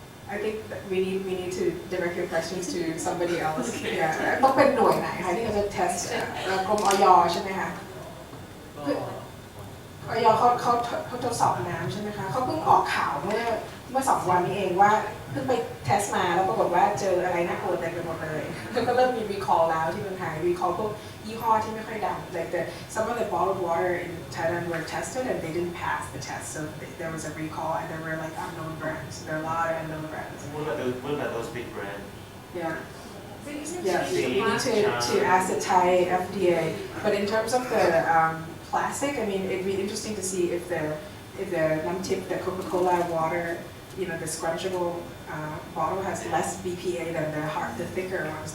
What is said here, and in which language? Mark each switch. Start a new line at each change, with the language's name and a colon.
English: I think that we need to direct your questions to somebody else. Yeah.
Thai: ต้องเป็นหน่วยไหนคะที่เขาจะ test กรมอย.ใช่ไหมคะอย. เขาทดสอบน้ำใช่ไหมคะเขาเพิ่งออกข่าวเมื่อ2 วันนี้เองว่าเพิ่งไปเทสมาแล้วปรากฏว่าเจออะไรน่ากลัวเต็มไปหมดเลยแล้วก็เริ่มมี recall แล้วที่เมืองไทย recall พวกยี่ห้อที่ไม่ค่อยดัง
English: like some of the bottled water in Thailand were tested and they didn't pass the test, so there was a recall and there were like unknown brands. There are a lot of unknown brands. What about those big brands? Yeah. Yeah, you need to ask the Thai FDA. But in terms of the plastic, I mean, it'd be interesting to see if the namtip, the Coca-Cola water, the scrunchable bottle has less BPA than the thicker ones.